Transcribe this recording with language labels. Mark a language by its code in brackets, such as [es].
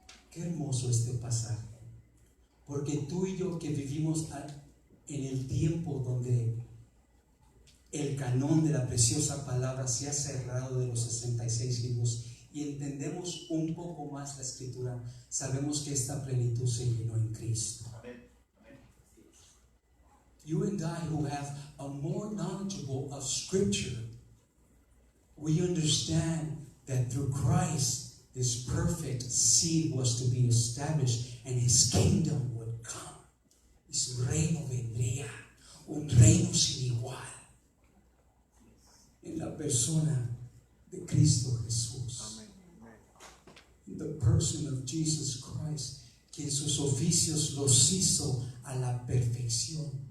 [es] Qué hermoso este pasaje. Porque tú y yo que vivimos en el tiempo donde el canon de la preciosa palabra se ha cerrado de los 66 libros y entendemos un poco más la escritura, sabemos que esta plenitud se llenó en Cristo. [en] You and I who have a more knowledgeable of Scripture, we understand that through Christ, this perfect seed was to be established and His kingdom would come. [es] Y su reino vendría, un reino sin igual, en la persona de Cristo Jesús. [en] In the person of Jesus Christ, [es] quien sus oficios los hizo a la perfección.